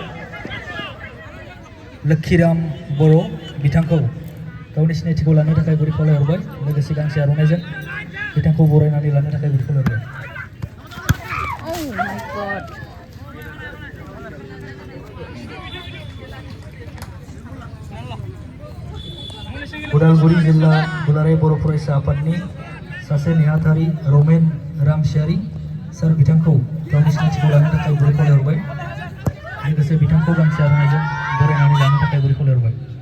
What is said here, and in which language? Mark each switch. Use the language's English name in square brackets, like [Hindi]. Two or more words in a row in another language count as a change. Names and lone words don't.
[Bodo] लोक्षिराम बर' बिथांखौ गावनि सिनायथिखौ लानो थाखाय गुरै खावलायहरबाय लोगोसे गांसे आर'नाइजों बिथांखौ बरायनानै लानो थाखाय गुरै खावलायहरबाय [English] Oh my god. [Bodo] उदालगुरि जिल्ला दुलाराय बर' फरायसा आफादनि सासे नेहाथारि रमेन रामसियारि सार बिथांखौ गावनि सिनायथिखौ लानो थाखाय गुरै खावलायहरबाय लोगोसे बिथांखौ गांसे आर'नाइजों बरायनानै लानो थाखाय गुरै खावलायहरबाय